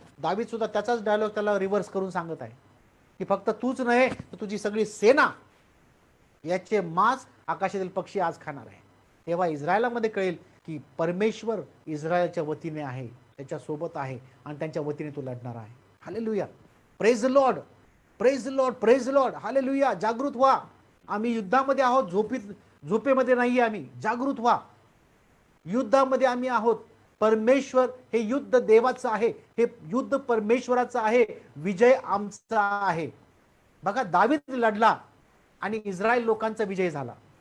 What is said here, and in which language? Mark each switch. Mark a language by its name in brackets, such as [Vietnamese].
[Marathi] दावीद सुद्धा त्याचाच डायलॉग त्याला रिव्हर्स करून सांगत आहे की फक्त तूच नव्हे तर तुझी सगळी सेना याचे मांस आकाशातील पक्षी आज खाणार आहे. तेव्हा इस्रायलामध्ये कळेल की परमेश्वर इस्रायलच्या वतीने आहे, त्याच्या सोबत आहे आणि त्यांच्या वतीने तो लढणार आहे. Hallelujah. [English] Praise the Lord, praise the Lord, praise the Lord. [Marathi] Hallelujah. जागृत व्हा. आम्ही युद्धामध्ये आहोत, झोपेमध्ये नाहीये. आम्ही जागृत व्हा. युद्धामध्ये आम्ही आहोत. परमेश्वर, हे युद्ध देवाचं आहे, हे युद्ध परमेश्वराचं आहे. विजय आमचा आहे. बघा, दावीद लढला आणि इस्रायल लोकांचा विजय झाला.